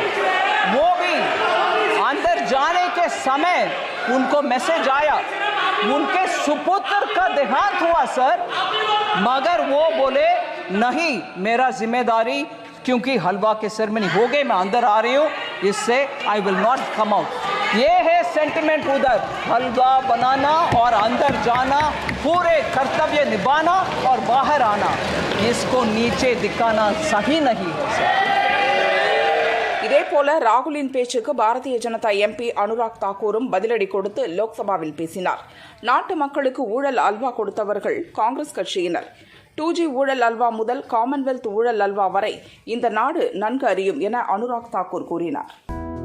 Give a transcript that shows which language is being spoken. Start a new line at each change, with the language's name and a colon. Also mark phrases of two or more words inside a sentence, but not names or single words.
Hindi: वो भी अंदर जाने के समय उनको मैसेज आया, उनके सुपुत्र का देहांत हुआ सर, मगर वो बोले नहीं मेरा जिम्मेदारी, क्योंकि हलवा के सेरेमनी हो गई, मैं अंदर आ रही हूँ, इससे
English: I will not come out.
Hindi: ये है सेंटिमेंट उधर, हलवा बनाना और अंदर जाना, पूरे कर्तव्य निभाना और बाहर आना, इसको नीचे दिखाना सही नहीं है.
Tamil: இதேபோல இதேபோல ராகுலின் பேச்சுக்கு பாரதிய ஜனதா எம்பி அனுராக் தாக்கூரும் பதிலடி கொடுத்து லோக்சபாவில் பேசினார். நாட்டு மக்களுக்கு ஊழல் அல்வா கொடுத்தவர்கள் காங்கிரஸ் கட்சியினர். 2G ஊழல் அல்வா முதல் காமன்வெல்த் ஊழல் அல்வா வரை இந்த நாடு நன்கு அறியும் என அனுராக் தாக்கூர் கூறினார்.